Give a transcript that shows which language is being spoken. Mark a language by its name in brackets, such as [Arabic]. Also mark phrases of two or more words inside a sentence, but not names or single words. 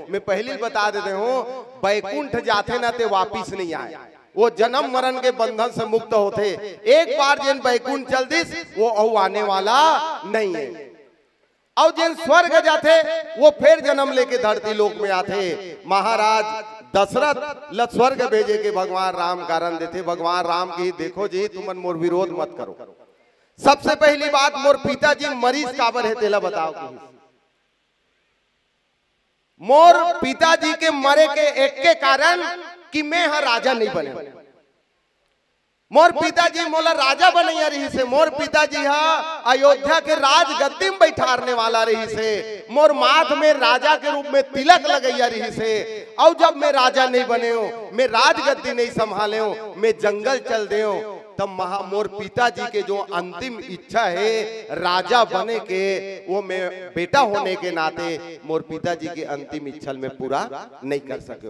[Chhattisgarhi] मैं पहले बता देते हूँ बैकुंठ जाते ना ते वापिस नहीं आए, वो जन्म मरण के बंधन से मुक्त होते। एक बार जिन बैकुंठ चल दिस वो औ आने वाला नहीं है। और जिन स्वर्ग जाते वो फिर जन्म लेके धरती लोक में आते। महाराज दशरथ ल स्वर्ग भेजे के भगवान राम कारण देते। भगवान राम की देखो जी तुमन मोर विरोध मत करो। सबसे पहली बात मोर पिताजी मरीज काबर है तेला बताओ। मोर पिताजी के मरे के एक के कारण कि मैं हा राजा नहीं बने। मोर पिताजी मोला राजा बनैया रही से, मोर पिताजी हा अयोध्या के राज गद्दी में बैठारने वाला रही से, मोर माथ में राजा के रूप में तिलक लगैया रही से। और जब मैं राजा नहीं बने हो, मैं राज गद्दी नहीं संभाले हो, मैं जंगल चल दे हो, तब मोर पिताजी के जो अंतिम इच्छा है राजा बने के, वो मैं बेटा होने के नाते मोर पिताजी की अंतिम इच्छा में पूरा नहीं कर सके।